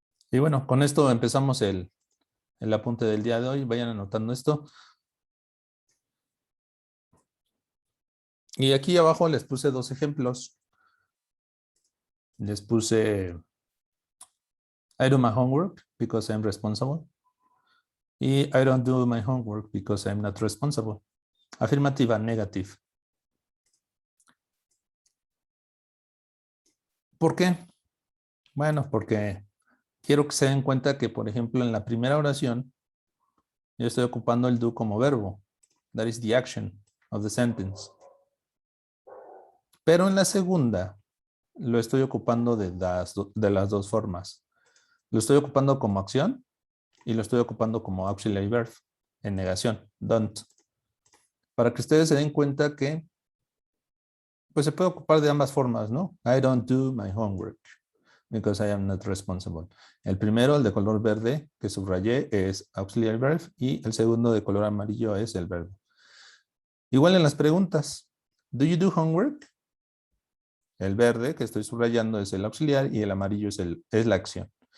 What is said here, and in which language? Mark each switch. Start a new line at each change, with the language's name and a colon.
Spanish: Y bueno, con esto empezamos el apunte del día de hoy. Vayan anotando esto. Y aquí abajo les puse dos ejemplos. Les puse
English: I do my homework because I'm responsible. Y I don't do my homework because I'm not responsible.
Spanish: Afirmativa, negative. ¿Por qué? Bueno, porque quiero que se den cuenta que, por ejemplo, en la primera oración, yo estoy ocupando el do como verbo.
English: That is the action of the sentence.
Spanish: Pero en la segunda, lo estoy ocupando de las dos formas. Lo estoy ocupando como acción y lo estoy ocupando como auxiliary verb en negación, don't. Para que ustedes se den cuenta que pues se puede ocupar de ambas formas, ¿no?
English: I don't do my homework because I am not responsible.
Spanish: El primero, el de color verde que subrayé, es auxiliary verb y el segundo de color amarillo es el verbo. Igual en las preguntas.
English: Do you do homework?
Spanish: El verde que estoy subrayando es el auxiliar y el amarillo es la acción.